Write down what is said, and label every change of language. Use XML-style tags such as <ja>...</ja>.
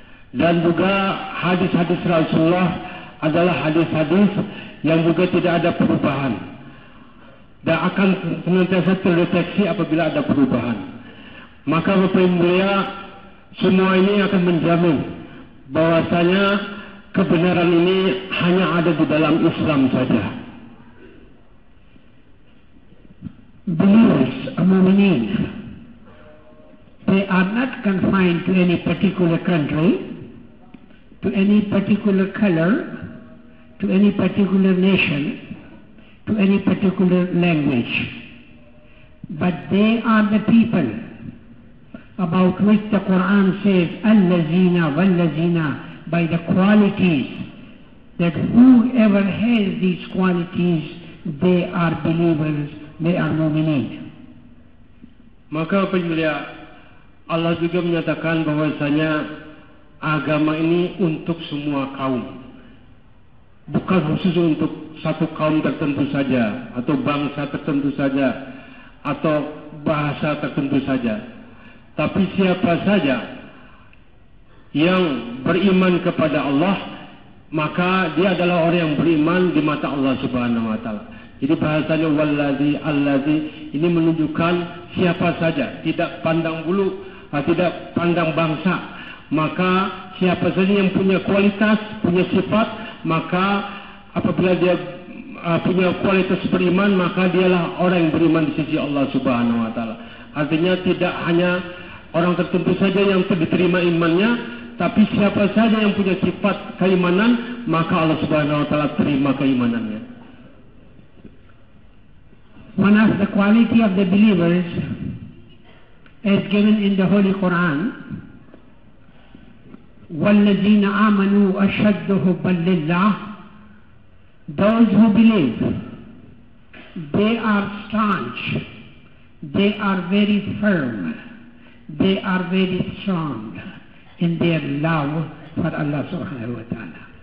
<id>Dan juga hadis-hadis Rasulullah adalah hadis-hadis yang juga tidak ada perubahan dan akan senantiasa terdeteksi apabila ada perubahan. Maka Bapak Ibu mulia, semua ini akan menjamin bahwasanya kebenaran ini hanya ada di dalam Islam saja.</id> <en>Believers, mu'minin, they are not confined to any particular country, to any particular color, to any particular nation, to any particular language. But they are the people about which the Quran says,</en> <ar>Allazina wallazina,</ar> <en>by the qualities, that whoever has these qualities, they are believers, they are mu'minin.</en> <id>Maka pemulia, Allah juga menyatakan bahwasanya agama ini untuk semua kaum. Bukan khusus untuk satu kaum tertentu saja, atau bangsa tertentu saja, atau bahasa tertentu saja. Tapi siapa saja yang beriman kepada Allah, maka dia adalah orang yang beriman di mata Allah Subhanahu wa taala. Jadi bahasanya wallazi allazi ini menunjukkan siapa saja, tidak pandang bulu, tidak pandang bangsa. Maka siapa saja yang punya kualitas, punya sifat, maka apabila dia punya kualitas beriman, maka dialah orang yang beriman di sisi Allah Subhanahu wa taala. Artinya tidak hanya orang tertentu saja yang diterima imannya, tapi siapa saja yang punya sifat keimanan, maka Allah Subhanahu wa taala terima keimanannya.</id> <en>One of the quality of the believers as given in the Holy Quran,</en> <ar>وَالَّذِينَ آمَنُوا أَشَدُّ حُبًّا لِلَّهِ,</ar> <en>those who believe, they are staunch, they are very firm, they are very strong in their love for Allah Subhanahu wa taala.</en>